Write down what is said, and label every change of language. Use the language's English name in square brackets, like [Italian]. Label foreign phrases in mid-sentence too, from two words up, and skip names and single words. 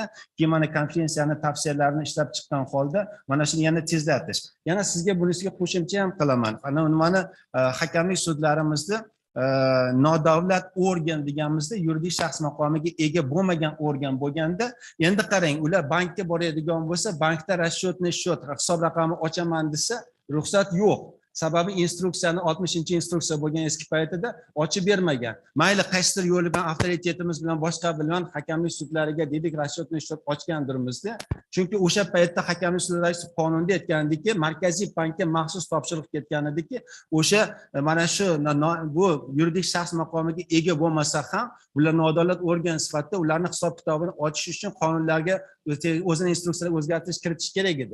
[Uzbek] Keyin mana konferensiyani tavsiyalarini ishlab chiqqan holda mana shuni yana tezlatish. Yana sizga bunisiga qo'shimcha ham qilaman. Ana nimani hakamlik sudlarimizda nodavlat organ deganimizda yuridik shaxs maqomiga ega bo'lmagan organ bo'lganda, endi qarang, ular bankka boradigan bo'lsa, bankda [Russian] расчетный счет [Uzbek] hisob raqami ochaman desa, ruxsat yo'q. Sababi instruksiyani 60-instruksiya bo'lgan eski paytida ochib bermagan. Mayli qaysidir yo'li bilan avtoritetimiz bilan boshqa bilan hakamlik sudlariga dedik [Russian] расчетный счет [Uzbek] ochgandirmizda. Chunki o'sha paytda hakamlik sudlari qonunda aytgandiki, markaziy bankka maxsus topshiriq ketgan ediki, o'sha mana shu bu yuridik shaxs maqomiga ega bo'lmasa ham, ular nodavlat organ sifatida ularning hisob kitobini ochish uchun qonunlarga o'zini instruksiyalar o'zgartirish kiritish kerak edi.